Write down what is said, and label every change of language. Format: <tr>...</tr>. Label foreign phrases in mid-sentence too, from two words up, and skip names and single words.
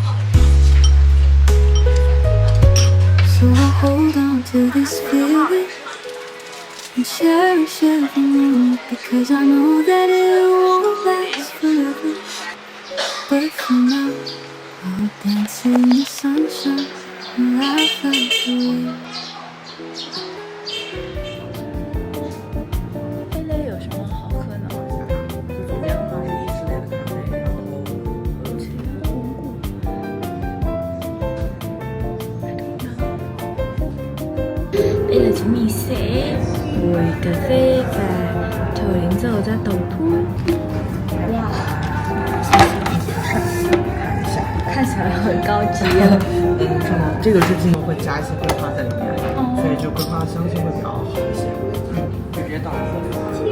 <en>So I'll hold on to this feeling and cherish every moment, because I know that it won't last forever. But for now, I'll dance in the sunshine and laugh at the wind.</en> <zh>这类有什么好喝呢？就是氧化一之类的咖啡，然后</zh> <vi>Đây là chúng mình sẽ ngồi cà phê và chờ đến giờ ra tàu thuốc.</vi> <zh>看起来很高级啊。是吗？这个是进会加一些桂花在里面，所以就桂花香气会比较好一些。直接倒。</zh>